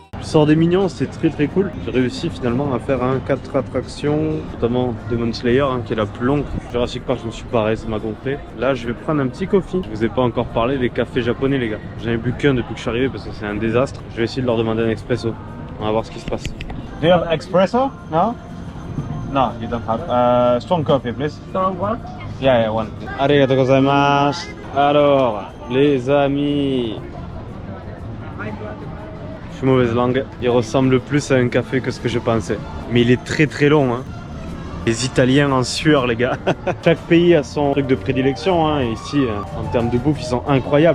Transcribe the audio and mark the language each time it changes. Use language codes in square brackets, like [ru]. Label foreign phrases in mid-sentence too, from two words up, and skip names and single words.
[fr] sort des mignons, c'est très cool. J'ai réussi finalement à faire un 4 attractions, notamment Demon Slayer, hein, qui est la plus longue. Jurassic Park, je me suis barré, ça m'a gonflé. Là, je vais prendre un petit coffee. Je vous ai pas encore parlé des cafés japonais, les gars. J'en ai bu qu'un depuis que je suis arrivé parce que c'est un désastre. Je vais essayer de leur demander un expresso. On va voir ce qui se passe. [en] Do you have espresso? No? No, you don't have. Strong coffee, please. Strong one? Yeah, one. [ja] ありがとうございます. [fr] Alors, les amis. Je suis mauvaise langue. Il ressemble plus à un café que ce que je pensais. Mais il est très long, hein. Les Italiens en sueur, les gars. Chaque pays a son truc de prédilection, hein. Et ici, en termes de bouffe, ils sont incroyables.